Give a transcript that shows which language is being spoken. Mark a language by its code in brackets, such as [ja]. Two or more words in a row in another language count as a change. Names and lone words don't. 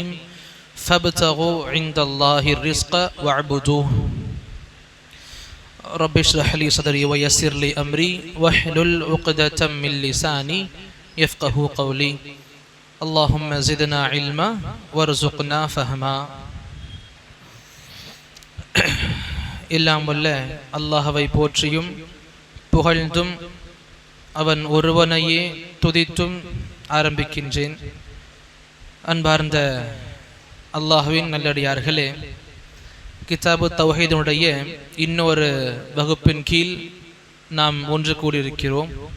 [ar] فابتغوا عند الله الرزق واعبدوه. رب اشرح لي صدري ويسر لي أمري واحلل عقدة من لساني يفقه قولي. اللهم زدنا علما وارزقنا فهما. [ta] எல்லாம் வல்ல அல்லாஹ்வை போற்றியும் புகழ்ந்தும் அவன் ஒருவனையே துதித்தும் ஆரம்பிக்கின்றேன். அன்பார்ந்த அல்லாஹ்வின் நல்லடியார்களே, கிதாபு தௌஹீதுடைய இன்னொரு வகுப்பின் கீழ் நாம் ஒன்று கூடியிருக்கிறோம்.